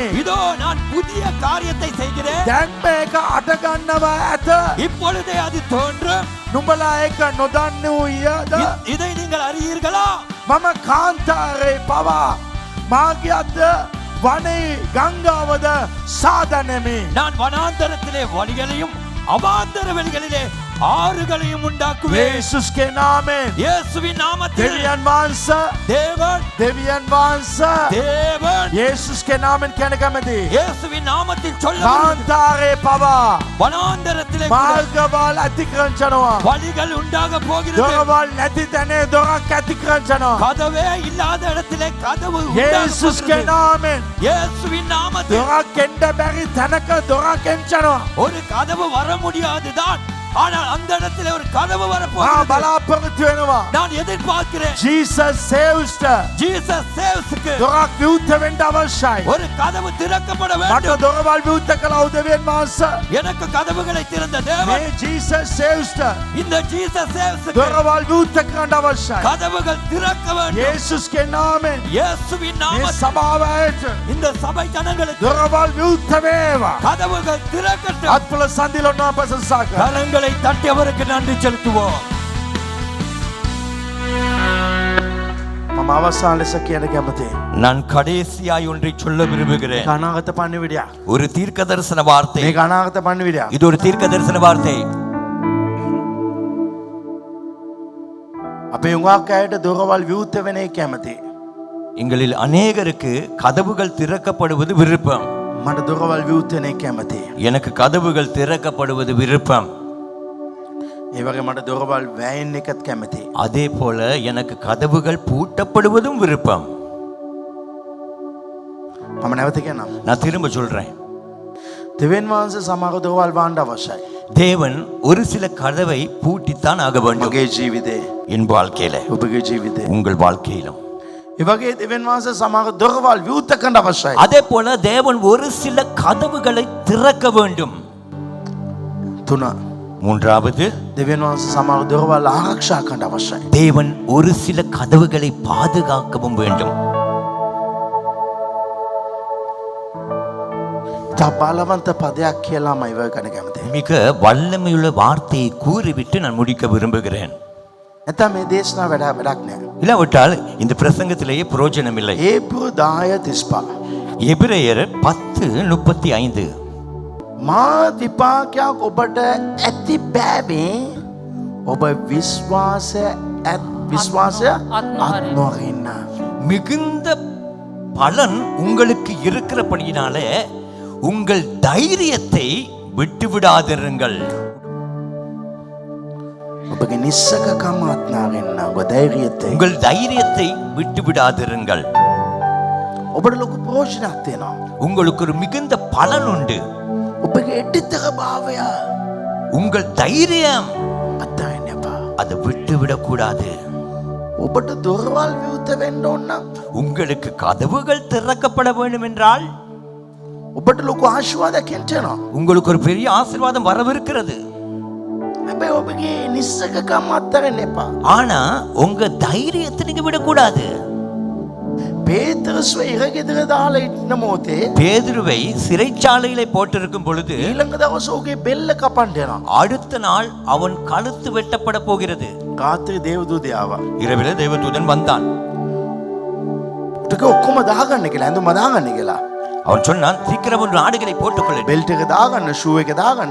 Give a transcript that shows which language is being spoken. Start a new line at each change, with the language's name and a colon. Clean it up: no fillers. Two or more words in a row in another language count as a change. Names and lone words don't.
Tamil: இதோ நான் புதிய காரியத்தை செய்கிறேன்.
Sinhala: දැන් මේක අට ගන්නවා ඇත.
Tamil: இப்பொழுதே அது தோன்றும்.
Sinhala: නුඹලා ඒක නොදන්නෝයද?
Tamil: இதை நீங்கள் அறியீர்களா?
Sinhala: මම කාන්තාරේ පවා මාග්‍යද වනේ ගංගාවද සාදනෙමි.
Tamil: நான் வனாந்தரத்திலே வழிகளையும் அவாந்தர வெளிகளிலே ஆறுகளையும் உண்டாக்குவேன்.
Sinhala: යේසුස්ගේ නාමයෙන්
Tamil: இயேசுவின் நாமத்தில்
Sinhala: දෙවියන් වහන්සේ
Tamil: தேவன்
Sinhala: යේසුස්ගේ නාමයෙන් කියන කැමති.
Tamil: இயேசுவின் நாமத்தில் சொல்ல
Sinhala: කාන්තාරේ පවා
Tamil: வனாந்தரத்திலே கூட
Sinhala: මාර්ගවල් ඇති කරන්න යනවා.
Tamil: வழிகள் உண்டாக போகிறது.
Sinhala: දොරවල් නැති තැනේ දොරක් ඇති කරන්න යනවා.
Tamil: கதவே இல்லாத இடத்திலே கதவு
Sinhala: යේසුස්ගේ
Tamil: உண்டாக
Sinhala: නාමයෙන්
Tamil: இயேசுவின் நாமத்தில்
Sinhala: දොරක් එන්න බැරි තැනක දොරක් එන්න යනවා.
Tamil: ஒரு கதவு வர முடியாதுதான், ஆனால் அந்த இடத்திலே ஒரு கதவு
Sinhala: මා
Tamil: வரப்போகிறது.
Sinhala: බලාපොරොත්තු වෙනවා.
Tamil: நான் எதிர்பார்க்கிறேன்.
Sinhala: ජීසස් සේව්ස්ට
Tamil: ஜீசஸ் சேவ்ஸ்க்கு
Sinhala: දොරක් විවෘත වෙන්න අවශ්‍යයි.
Tamil: ஒரு கதவு திறக்கப்பட
Sinhala: මට
Tamil: வேண்டும்.
Sinhala: දොරවල් විවෘත කළ උදවියන් වහන්සේ
Tamil: எனக்கு கதவுகளை திறந்த தேவன்
Sinhala: මේ ජීසස් සේව්ස්ට
Tamil: இந்த ஜீசஸ் சேவ்ஸ்க்கு
Sinhala: දොරවල් විවෘත කරන්න අවශ්‍යයි.
Tamil: கதவுகள் திறக்க வேண்டும்.
Sinhala: යේසුස්ගේ නාමයෙන්
Tamil: இயேசுவின்
Sinhala: මේ
Tamil: நாமத்தில்
Sinhala: සභාව ඇයට
Tamil: இந்த சபை ஜனங்களுக்கு
Sinhala: දොරවල් විවෘත වේවා.
Tamil: கதவுகள் திறக்கட்டும்.
Sinhala: අත්පොළ සඳිලොන්න ප්‍රශංසා කරා.
Tamil: கரங்களை தட்டி அவருக்கு நன்றி செலுத்துவோம்.
Sinhala: මම අවසාන ලෙස කියන කැමතියි.
Tamil: நான் கடைசியாய் ஒன்றை சொல்ல விரும்புகிறேன்.
Sinhala: අනාගත පණිවිඩයක්.
Tamil: ஒரு தீர்க்க தரிசன வார்த்தை.
Sinhala: මේක අනාගත පණිවිඩයක්.
Tamil: இது ஒரு தீர்க்க தரிசன வார்த்தை.
Sinhala: අපේ උඟක් අයට දොරවල් විවෘත වෙන එක කැමතියි.
Tamil: எங்களில் அநேகருக்கு கதவுகள் திறக்கப்படுவது விருப்பம்.
Sinhala: මට දොරවල් විවෘත වෙන එක කැමතියි.
Tamil: எனக்கு கதவுகள் திறக்கப்படுவது விருப்பம்.
Sinhala: ඒ වගේ මට දොරවල් වැයෙන්න එකත් කැමතියි.
Tamil: அதே போல எனக்கு கதவுகள் பூட்டப்படுவதும் விருப்பம்.
Sinhala: මම නැවත කියන්නම්.
Tamil: நான் திரும்ப சொல்றேன்.
Sinhala: දෙවියන් වහන්සේ සමහර දොරවල් වහන්න අවශ්‍යයි.
Tamil: தேவன் ஒரு சில கதவை பூட்டித்தான் ஆக வேண்டும்.
Sinhala: මගේ ජීවිතේ,
Tamil: என் வாழ்க்கையில,
Sinhala: ඔබගේ ජීවිතේ.
Tamil: உங்கள் வாழ்க்கையிலும்.
Sinhala: ඒ වගේ දෙවියන් වහන්සේ සමහර දොරවල් විවෘත කරන්න අවශ්‍යයි.
Tamil: அதே போல தேவன் ஒரு சில கதவுகளை திறக்க வேண்டும்.
Sinhala: 3.
Tamil: மூன்றாவது,
Sinhala: දෙවියන් වහන්සේ සමහර දොරවල් ආරක්ෂා කරන්න අවශ්‍යයි.
Tamil: தேவன் ஒரு சில கதவுகளை பாதுகாக்கவும் வேண்டும்.
Sinhala: තා බලවන්ත පදයක් කියලා මම ඉවර කරන්න කැමතියි.
Tamil: மிக வல்லமையுள்ள வார்த்தையை கூறிவிட்டு நான் முடிக்க விரும்புகிறேன்.
Sinhala: නැත්නම් මේ දේශනාව වැඩක් නෑ.
Tamil: இல்லாவிட்டால் இந்த பிரசங்கத்திலேயே பிரயோஜனம் இல்லை.
Sinhala: ඒප්‍රිල් 10:35
Tamil: எபிரேயர் 10:35.
Sinhala: මා විපාකයක් ඔබට ඇති බැවේ ඔබ විශ්වාසය අත්නොරින්න.
Tamil: மிகுந்த பலன் உங்களுக்கு இருக்கிறபடியினாலே உங்கள் தைரியத்தை விட்டுவிடாதிருங்கள்.
Sinhala: ඔබගේ නිස්සකකම අත්නොරින්න. ඔබ ධෛර්යத்தை
Tamil: உங்கள் தைரியத்தை விட்டுவிடாதிருங்கள்.
Sinhala: ඔබට ලොකු ප්‍රයෝජනයක් තියෙනවා.
Tamil: உங்களுக்கு ஒரு மிகுந்த பலன் உண்டு.
Sinhala: ඔබගේ එඩිතක භාවය
Tamil: உங்கள் தைரியம்
Sinhala: අත්හරින්න එපා.
Tamil: அதை விட்டுவிடக் கூடாது.
Sinhala: ඔබට දොරවල් විවෘත වෙන්න ඕන නම්
Tamil: உங்களுக்கு கதவுகள் திறக்கப்பட வேண்டும் என்றால்
Sinhala: ඔබට ලොකු ආශිර්වාදයක් එන්නවා.
Tamil: உங்களுக்கு ஒரு பெரிய ஆசீர்வாதம் வரவிருக்கிறது.
Sinhala: හැබැයි ඔබගේ නිස්සකකම අත්හරින්න එපා.
Tamil: ஆனா உங்க தைரியத்தை நீங்க விடக்கூடாது.
Sinhala: පේතරස්ව ඉරගෙදර දාලා ඉන්න මොහොතේ
Tamil: பேதுருவை சிறைச்சாலையிலே போட்டிருக்கும் பொழுது
Sinhala: ඊළඟ දවසේ ඔහුගේ බෙල්ල කපන්න යනවා.
Tamil: அடுத்த நாள் அவன் கழுத்து வெட்டப்பட போகிறது.
Sinhala: රාත්‍රී දේවදූතය ආවා.
Tamil: இரவிலே தேவதூதன் வந்தான்.
Sinhala: ටික ඔක්කොම දාගන්න කියලා, ඇඳුම දාගන්න කියලා.
Tamil: அவன் சொன்னான், சீக்கிரம் ஒரு ஆடுகளை போட்டுக்கொள்ளு,
Sinhala: බෙල්ට් එක දාගන්න, ෂූ එක දාගන්න.